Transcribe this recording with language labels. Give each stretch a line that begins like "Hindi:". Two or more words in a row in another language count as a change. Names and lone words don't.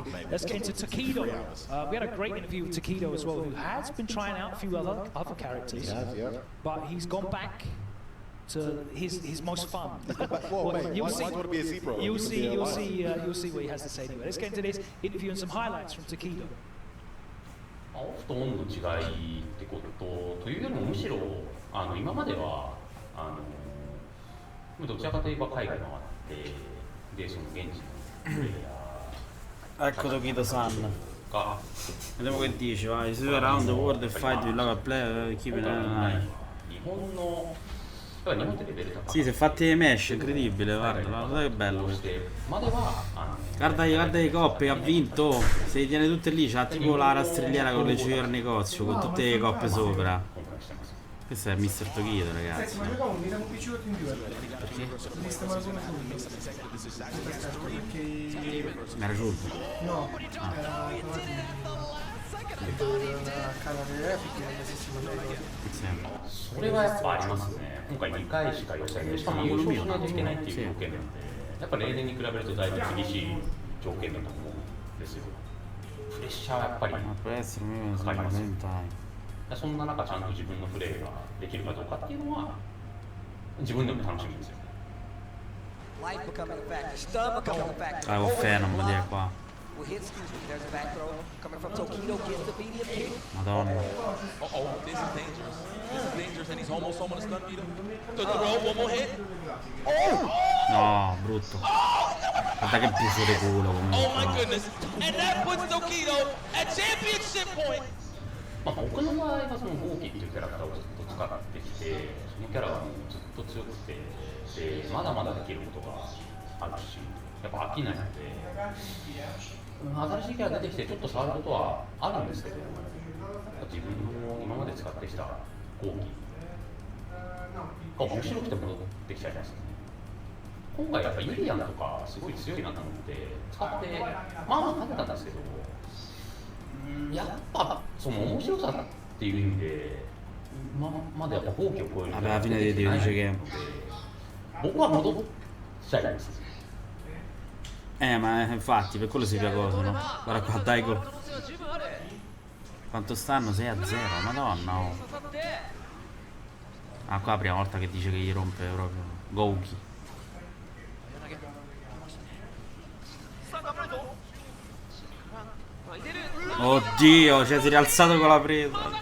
English: Let's get into Takedo. We had a great interview with Takedo as well, who has been trying out a few other characters, but he's gone back to his most fun. You'll see what he has to say. Anyway, let's get into this interview and some highlights from Takedo.
Japanese: オフとオンの違いってことというよりもむしろ今まではどちらかといえば海外回ってでその現地のプレイヤー
Italian: Ecco Tokito-san. Vediamo che dice, vai, si
English: around the world and fight with local player, keep it alive.
Italian: Sì, si è fatti i mesh, incredibile, guarda che bello questo. Guarda le coppe che ha vinto, se li tiene tutte lì, c'ha tipo la rastrelliera con le gioie al negozio, con tutte le coppe sopra. Questo è Mr. Tokito, ragazzi. Mi era un piaciuto in più. Perché? Mi era giusto? No, era
Japanese: それはやっぱありますね。今回2回しか予選でしかも優勝しないといけないっていう条件なので、やっぱ例年に比べるとだいぶ厳しい条件だと思うんですよ。プレッシャーはやっぱりかかります。そんな中ちゃんと自分のプレーができるかどうかっていうのは自分でも楽しみですよ。
Italian: Fenom, vedi qua. Madonna.
English: This is dangerous. This is dangerous and he's almost gonna stun beat him. The roll, one more hit.
Italian: No, brutto. Guarda che bucio di culo comunque.
English: Oh my goodness. And that puts Tokido at championship point.
Japanese: 僕の場合はそのゴーキっていうキャラクターをずっと使ってきて、そのキャラがもうずっと強くて、でまだまだできることがあるし、やっぱ飽きないので、新しいキャラ出てきてちょっと触ることはあるんですけど、自分の今まで使ってきたゴーキが面白くて戻ってきちゃいますね。今回やっぱユリアンとかすごい強いなと思って使ってまあ勝てたんですけど、やっぱその面白さっていう意味でまだやっぱゴーキを超える。
Italian: Alla fine di Dio dice che...
Japanese: 僕は戻っちゃいます。
Italian: Ma infatti per quello si fa cosa, no? Guarda qua, Daigo. Quanto stanno? 6-0, madonna, oh. Ah, qua è la prima volta che dice che gli rompe proprio Gouki. Oddio, cioè si è rialzato con la presa.